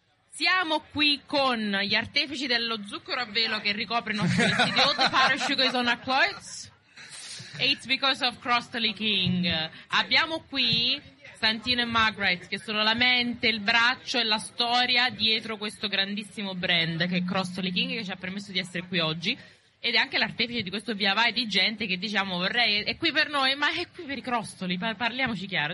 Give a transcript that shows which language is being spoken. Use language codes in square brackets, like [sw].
[it] Siamo qui con gli artefici dello zucchero a velo che ricopre i nostri vestiti. [en] All the powder sugar is on our clothes. It's because of Crostoli King. [it] Abbiamo qui Santino e Margaret, che sono la mente, il braccio e la storia dietro questo grandissimo brand che è Crostoli King, che ci ha permesso di essere qui oggi, ed è anche l'artefice di questo via vai di gente che, diciamo, vorrei, è qui per noi, ma è qui per i crostoli, parliamoci chiaro.